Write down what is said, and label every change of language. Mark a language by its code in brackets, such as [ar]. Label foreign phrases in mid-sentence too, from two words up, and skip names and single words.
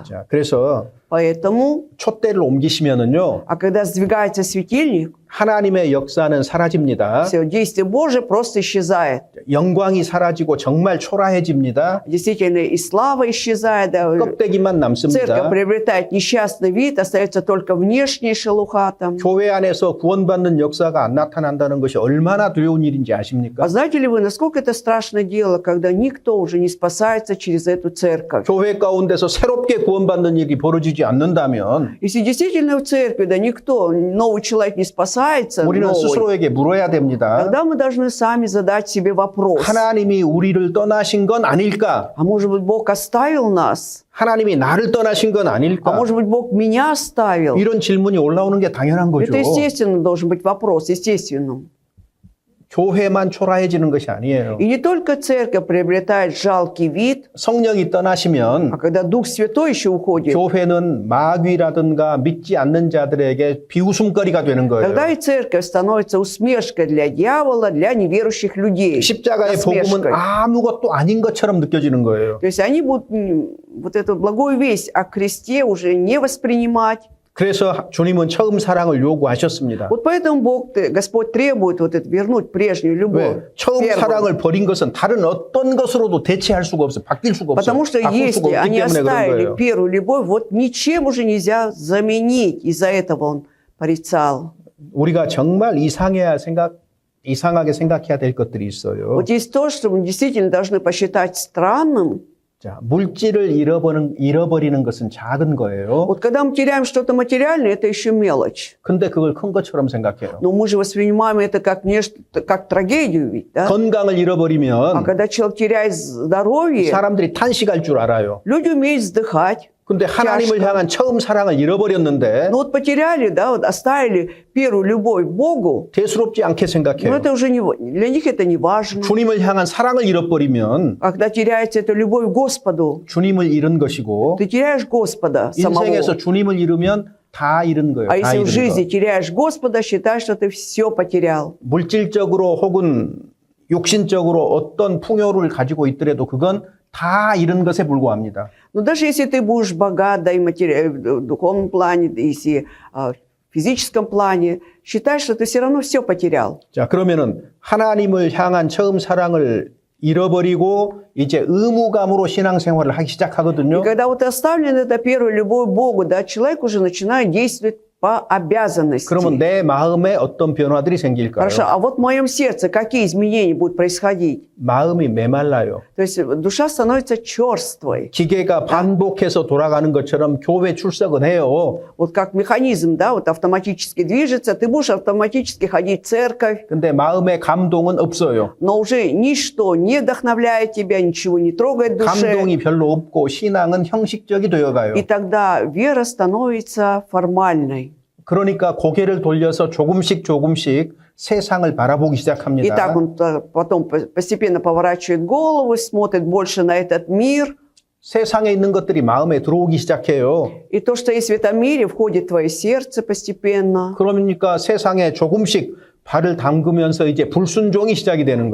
[ko] 자, 그래서 [ru] Поэтому, [ko] 촛대를 옮기시면은요, [ru] а когда сдвигается светильник, [ko] 하나님의 역사는 사라집니다. [ru] все, действие Божие просто исчезает. [ko] 영광이 사라지고 정말 초라해집니다. [ru] Действительно, и слава исчезает, да, [ko] 껍데기만 [ru] церковь [ko] 남습니다. [ru] приобретает несчастный вид, остается только внешняя шелуха там. [ko] 교회 안에서 구원받는 역사가 안 나타난다는 것이 얼마나 두려운 일인지 아십니까? [ru] А знаете ли вы, насколько это страшное дело, когда никто уже не спасается через эту церковь? [ko] 교회 가운데서 새롭게 구원받는 일이 벌어지지 않는다면 [ru] Если действительно в церкви, да никто, новый человек не спасается, [ko] 우리는 [ru] новый, [ko] 스스로에게 물어야 됩니다. [ru] тогда мы должны сами задать себе вопрос. [ko] 하나님이 우리를 떠나신 건 아닐까? [ru] А может быть, Бог оставил нас? [ko] 하나님이 나를 떠나신 건 [ru] А [ko] 아닐까? [ru] может быть, Бог меня оставил? [ko] 이런 질문이 올라오는 게 당연한 거죠. [ru] Это естественно должен быть вопрос, естественно. [ko] 교회만 초라해지는 것이 아니에요. [ru] И не только церковь приобретает жалкий вид, [ko] 성령이 떠나시면 [ru] а когда Дух Святой еще уходит, [ko] 교회는 마귀라든가 믿지 않는 자들에게 비웃음거리가 되는 거예요. [ru] тогда и церковь становится усмешкой для дьявола, для неверующих людей. [ko] 십자가의 복음은 [ru] Насмешкой. [ko] 아무것도 아닌 것처럼 느껴지는 거예요. [ru] То есть они будут вот эту благую весть о кресте уже не воспринимать. [ko] 그래서 주님은 처음 사랑을 요구하셨습니다. [ru] Вот поэтому Господь требует вот это, вернуть прежнюю любовь. [ko] 왜? 처음 [ru] первую. [ko] 사랑을 버린 것은 다른 어떤 것으로도 대체할 수가 없어요. 바뀔 수가 없어요. [ru] Потому что [ko] 바꿀 수가 [ru] если [ko] 없기 [ru] они [ko] 때문에 그런 [ru] оставили [ko] 거예요. [ru] первую любовь, вот ничем уже нельзя заменить. Из-за этого он порицал. [ko] 우리가 정말 이상하게 생각해야 될 것들이 있어요. [ru] Вот есть то, что мы действительно должны посчитать странным. [ko] 자, 물질을 잃어버리는 것은 작은 거예요. [ru] Вот когда мы теряем что-то материальное, это еще мелочь. [ko] 근데 그걸 큰 것처럼 생각해요. [ru] Но мы же воспринимаем это как нечто, как трагедию ведь, да? [ko] 건강을 [ru] А [ko] 잃어버리면 [ru] когда человек теряет здоровье, [ko] 사람들이 탄식할 줄 알아요. [ru] люди умеют вздыхать. [ko] 근데 하나님을 향한 처음 사랑을 잃어버렸는데 [ru] Но вот потеряли, да, вот оставили первую любовь к Богу, [ko] 대수롭지 않게 [ru] но [ko] 생각해요. [ru] это уже не, для них это не важно. [ko] 주님을 향한 사랑을 잃어버리면 [ru] Когда теряется эта любовь к Господу, [ko] 주님을 잃은 것이고 [ru] ты теряешь Господа самого. [ko] 인생에서 주님을 잃으면 다 잃은 거예요. [ru] А [ko] 다 [ru] если в [ko] 잃은 [ru] жизни [ko] 거. [ru] теряешь Господа, считай, что ты все потерял. [ko] 물질적으로 혹은 육신적으로 어떤 풍요를 가지고 있더라도 그건 다 잃은 것에 불과합니다. [ru] Но даже если ты будешь богат, да, и в духовном плане, да, если в физическом плане, считай, что ты все равно все потерял. [ko] 자, 그러면은 하나님을 향한 처음 사랑을 잃어버리고 이제 의무감으로 신앙생활을 하기 [ru] И [ko] 시작하거든요. [ru] когда вот оставлена эта первая любовь к Богу, да, человек уже начинает действовать по обязанности. [ko] 그러면 내 마음에 어떤 변화들이 생길까요? [ru] Хорошо, а вот в моем сердце какие изменения будут происходить? [ko] 마음이 메말라요. [ru] То есть душа становится черствой. [ko] 기계가 반복해서 돌아가는 것처럼 교회 출석은 해요. [ru] Вот как механизм, да, вот автоматически движется, ты будешь автоматически ходить в церковь, [ko] 근데 마음의 감동은 없어요. [ru] но уже ничто не вдохновляет тебя, ничего не трогает в душе. [ko] 감동이 별로 없고 신앙은 형식적이 되어가요. [ru] И тогда вера становится формальной. [ko] 그러니까 고개를 돌려서 조금씩 세상을 바라보기 [ru] И [ko] 시작합니다. [ru] так он потом постепенно поворачивает голову, смотрит больше на этот мир. [ko] 세상에 있는 것들이 마음에 들어오기 시작해요. [ru] И то, что есть в этом мире, входит в твое сердце постепенно. [ko] 그러니까 세상에 조금씩 발을 담그면서 이제 불순종이 시작이 되는